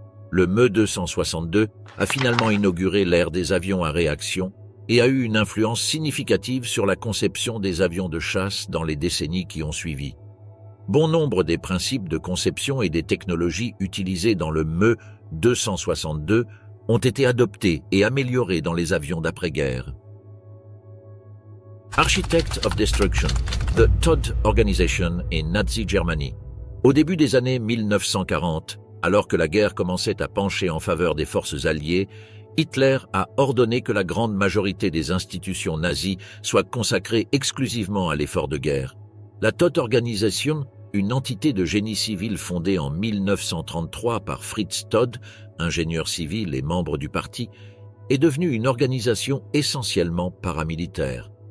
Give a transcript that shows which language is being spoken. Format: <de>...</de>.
<fr>Le Me-262 a finalement inauguré l'ère des avions à réaction et a eu une influence significative sur la conception des avions de chasse dans les décennies qui ont suivi. Bon nombre des principes de conception et des technologies utilisées dans le Me-262 ont été adoptés et améliorés dans les avions d'après-guerre.</fr> <en>Architect of Destruction, the Todt Organization in Nazi Germany.</en> <fr>Au début des années 1940, alors que la guerre commençait à pencher en faveur des forces alliées, Hitler a ordonné que la grande majorité des institutions nazies soient consacrées exclusivement à l'effort de guerre. La Todt Organisation, une entité de génie civil fondée en 1933 par Fritz Todt, ingénieur civil et membre du parti, est devenue une organisation essentiellement paramilitaire.</fr>